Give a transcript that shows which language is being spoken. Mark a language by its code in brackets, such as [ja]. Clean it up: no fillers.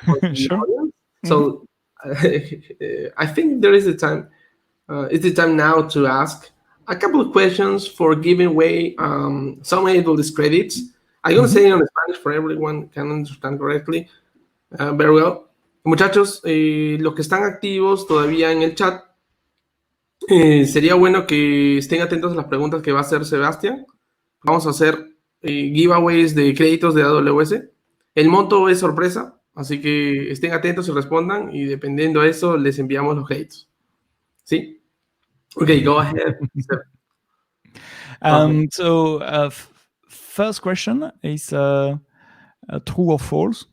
[en] Yeah, sure. So I think there is a time. It's the time now to ask a couple of questions for giving away some AWS credits. I'm going to say it in Spanish for everyone can understand correctly. Very well. [es] Muchachos, los que están activos todavía en el chat, sería bueno que estén atentos a las preguntas que va a hacer Sebastian. Vamos a hacer giveaways de créditos de AWS. El monto es sorpresa, así que estén atentos y respondan, y dependiendo de eso les enviamos los créditos. ¿Sí? [en] Okay, go ahead. So first question is true or false.